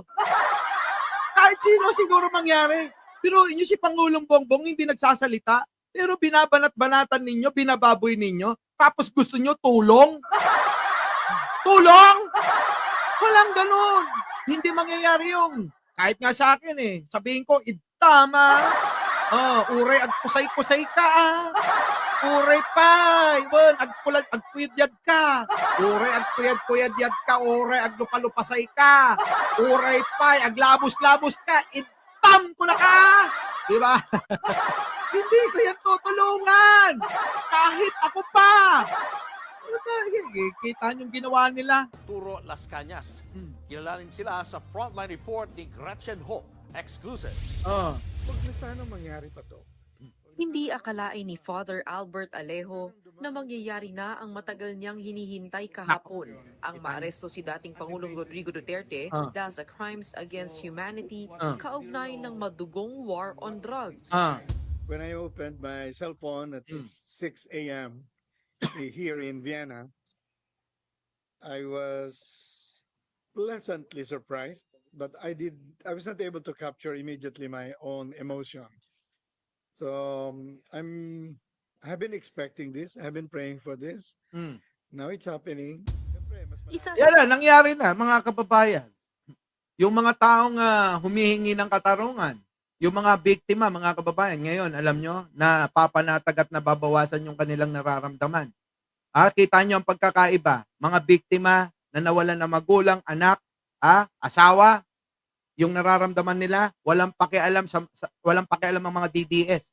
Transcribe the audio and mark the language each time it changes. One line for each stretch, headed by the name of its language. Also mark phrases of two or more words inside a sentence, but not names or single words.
Filipino: Kahit sino siguro mangyari. Pero inyo si Pangulong Bongbong hindi nagsasalita. Pero binabanat-banatan ninyo, binababoy ninyo. Tapos gusto nyo tulong? Tulong? Walang ganun. Hindi mangyayari yung. Kahit nga sa akin sabihin ko, tama.
Iloko: Uray, agkusay-kusay ka Uray pay, agpuyadyad ka. Uray, agpuyad-puyadyad ka. Uray, aglupalupasay ka. Uray pay, aglabos-labos ka. Itam ko na ka. Diba?
Filipino: Hindi ko yan tutulungan. Kahit ako pa. Kita yung ginawa nila. Turo Las Cañas. Kilalanin sila sa
English: frontline report
Filipino: ni Gretchen Ho. Exclusive. Huwag na sana mangyari pa to. Hindi akalain ni Father Albert Alejo na mangyayari na ang matagal niyang hinihintay kahapon ang maaresto si dating Pangulong Rodrigo Duterte dahil sa
English: crimes against humanity
Filipino: kaugnay ng madugong
English: war on drugs. When I opened my cell phone at 6 a.m. here in Vienna, I was pleasantly surprised, but I was not able to capture immediately my own emotion. So I have been expecting this. I have been praying for this. Now it's happening.
Filipino: Yan na, nangyari na, mga kababayan. Yung mga taong humihingi ng katarungan, yung mga biktima, mga kababayan, ngayon, alam nyo, na papanatag at nababawasan yung kanilang nararamdaman. Kita nyo ang pagkakaiba. Mga biktima na nawalan ng magulang, anak, asawa, yung nararamdaman nila, walang pakialam ang mga DDS.